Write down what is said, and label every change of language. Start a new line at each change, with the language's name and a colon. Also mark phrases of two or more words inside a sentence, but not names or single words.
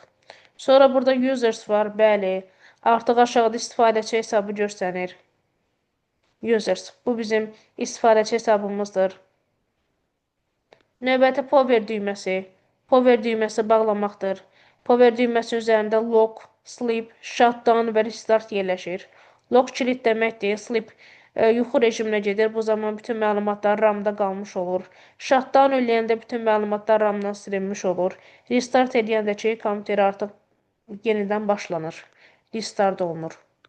Azerbaijani: Sonra burada users var, bəli. Artıq aşağıda istifadəçi hesabı göstərir. Users. Bu bizim istifadəçi hesabımızdır. Növbəti power düyməsi. Power düyməsi bağlamaqdır. Power düyməsi üzərində
English: lock, sleep, shutdown
Azerbaijani: və restart yerləşir. Lock kilit deməkdir. Sleep yuxu rejiminə gedir. Bu zaman bütün məlumatlar RAM-da qalmış olur. Shutdown eləyəndə bütün məlumatlar RAM-dan silinmiş olur. Restart eləyəndə ki, kompüter artıq yenidən başlanır. Restart olunur.